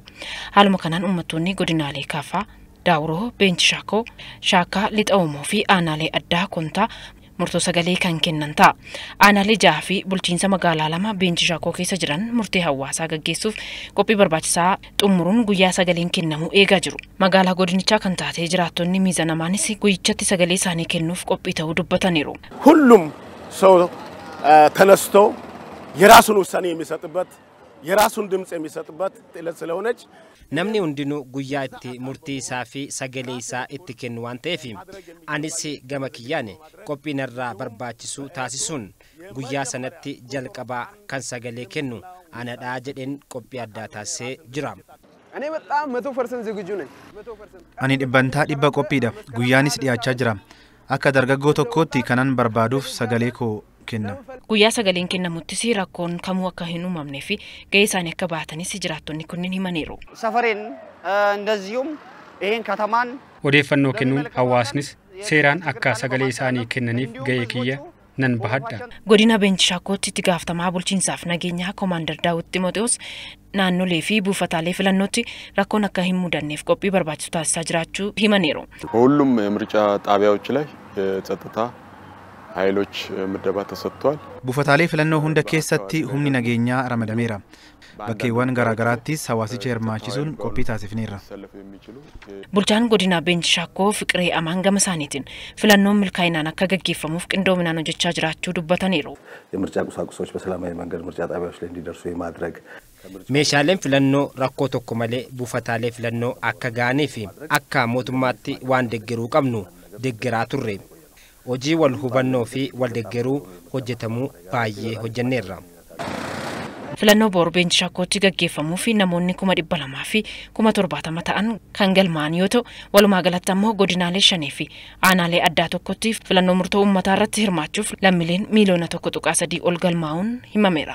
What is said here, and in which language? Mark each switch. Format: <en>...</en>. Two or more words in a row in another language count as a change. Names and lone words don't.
<om>Haaluma kanaan uummattoonni godinaalee Kaafaa, Daawuroo, Beenchi Shaakoo, Shaakaa, Lixa Oomoo fi aanaalee addaa Kontaa murtoo sagalee kan kennan ta'a. Aanaalee 6 fi bulchiinsa magaalaa 2 Beenchi Shaakoo keessa jiran murtee hawaasaa gaggeessuuf qophii barbaachisaa xumuruun guyyaa sagaleen kennamu eegaa jiru. Magaalaa godinichaa kan taate jiraattonni miizanamaanis guyyichatti sagalee isaanii kennuuf qophii ta'uu dubbataniiru.</om> <am>ሁሉም ሰው ተነስቶ የራሱን ውሳኔ የሚሰጥበት የራሱን ድምጽ የሚሰጥበት ዕለት ስለሆነች</am> <om>namni hundinuu guyyaa itti murtii isaa fi sagalee isaa itti kennu waan ta'eef anis gama kiyyaan qophiin irraa barbaachisu taasisuun guyyaa sanatti jalqabaa kan sagalee kennu anadhaa jedheen qophii addaa taasisee jira.</om> <am>እኔ በጣም 100% ዝግጁ ነኝ።</am> <om>Ani dhibbantaa dhibba qophiidha. Guyyaanis dhiyaachaa jira. Akka dargaggoo tokkootti kanan barbaaduuf sagalee koo kenna. Guyyaa sagaleen kennamuttis rakkoon kamuu akka hin uumamnee fi gahee isaanii akka baatanis jiraattonni kunniin himaniiru.</om> <am>ሰፈሬን እንደዚሁም ይሄን ከተማን</am> <om>odeeffannoo kennuun hawaasnis seeraan akka sagalee isaanii kennaniif gahee kiyya nan bahadha. Godina Beenchi Shaakootti itti gaafatamaa bulchiinsaaf nageenyaa Koomaandar Daawit Ximootewoos naannolee fi buufataalee filannootti rakkoon akka hin mudanneef qophii barbaachisu taasisaa jiraachuu himaniiru.</om> <am>በሁሉም የምርጫ ጣቢያዎች ላይ የጸጥታ ኃይሎች ምደባ ተሰጥቷል።</am> <om>Buufataalee filannoo hunda keessatti humni nageenyaa ramadameera. Bakkeewwan garaagaraattis hawaasicha hirmaachisuun qophii taasifneerra. Bulchaan godina Beenchi Shaakoo Fiqiree Amaan gama isaaniitiin filannoon milkaa'inaan akka gaggeeffamuuf qindoominaan hojjechaa jiraachuu dubbataniiru.</om> <am>የምርጫ ቁሳቁሶች በሰላማዊ መንገድ ምርጫ ጣቢያዎች ላይ እንዲደርሱ የማድረግ</am> <om>meeshaaleen filannoo rakkoo tokko malee buufataalee filannoo akka ga'anii fi akka mootummaatti waan deeggaruu qabnu deeggaraa turre. Hojii wal hubannoo fi wal deeggaruu hojjetamuu baay'ee hojjenneerra. Filannoo boor Beenchi Shaakootti gaggeeffamuu fi namoonni 200,000 fi 70,000 ta'an kan galmaa'an yoo ta'u walumaa galatti ammoo godinaalee 5 fi aanaalee addaa tokkotti filannoo murtoo uummataa irratti hirmaachuuf lammiileen miiliyoona 1.3 ol galmaa'uun himameera.</om>